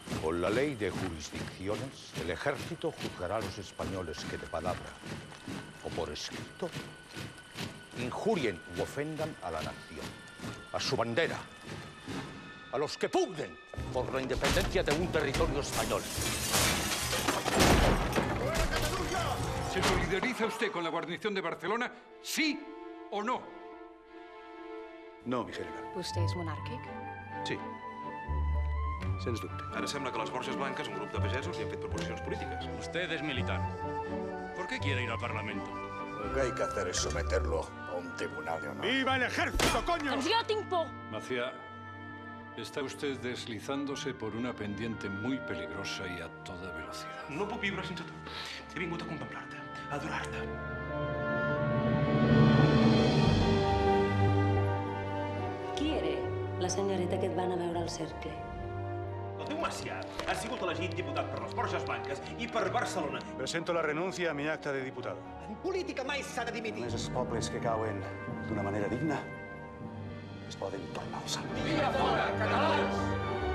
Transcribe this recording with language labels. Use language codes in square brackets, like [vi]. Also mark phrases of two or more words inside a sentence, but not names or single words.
[es] Con la ley de jurisdicciones, el ejército juzgará a los españoles que de palabra o por escrito injurien u ofendan a la nación, a su bandera, a los que pugnen por la independencia de un territorio español. ¿Se solidariza usted con la guarnición de Barcelona, sí o no? No, mi general. [ca] Vostè és monàrquic? Sí. Sens dubte. Ara sembla que les Borges Blanques, un grup de pagesos, li han fet proposicions polítiques. [es] Usted es militar. ¿Por qué quiere ir al Parlamento? Lo que hay que hacer es someterlo a un tribunal de honor. ¡Viva el ejército, coño! [ca] Doncs jo tinc por! [es] Macía, está usted deslizándose por una pendiente muy peligrosa y a toda velocidad. [ca] No puc viure sense tu. He vingut a contemplar-te, a adorar-te. Qui era la senyoreta que et van a veure al cercle? El teu Macià ha sigut elegit diputat per les Borges Blanques i per Barcelona. [es] Presento la renuncia a mi acta de diputado. [ca] En política mai s'ha de dimitir. Només els pobles que cauen d'una manera digna es poden tornar al sant. ¡Viva fora, catalans!